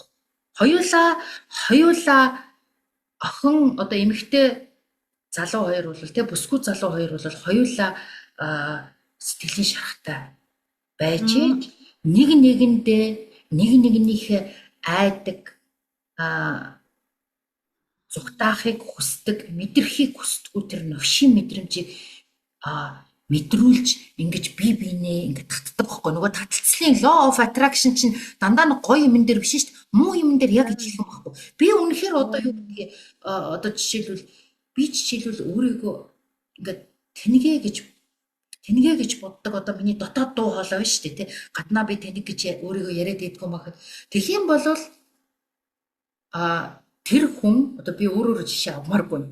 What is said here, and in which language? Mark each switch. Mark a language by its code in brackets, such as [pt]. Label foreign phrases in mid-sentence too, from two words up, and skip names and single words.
[mn] Хоёулаа охин одоо эмэгтэй залуу хоёр бол тий бүсгүй залуу хоёр бол хоёулаа сэтгэлийн шарахтай байж нэг нэгэндээ нэг нэгнийхээ айдаг зүгтаахыг хүсдэг, мэдрэхийг хүсдэггүй тэр новшийн мэдрэмжийг мэдрүүлж ингэж бие биенээ ингэ татдаг байхгүй. Нөгөө таталцлын [en] law of attraction [mn] чинь дандаа нэг гоё юм дээр биш шүү дээ. Муу юм дээр яг ижилхэн байхгүй. Би үнэхээр одоо юу гэдгийг одоо жишээлбэл өөрийгөө ингээд тэнэгэ гэж боддог. Одоо миний дотоод дуу хоолой байна шүү дээ, тий. Гаднаа би тэнэг гэж өөрийгөө яриад идэх юм байхад тэгхийн бол тэр хүн одоо би өөрөөр жишээ авмааргүй.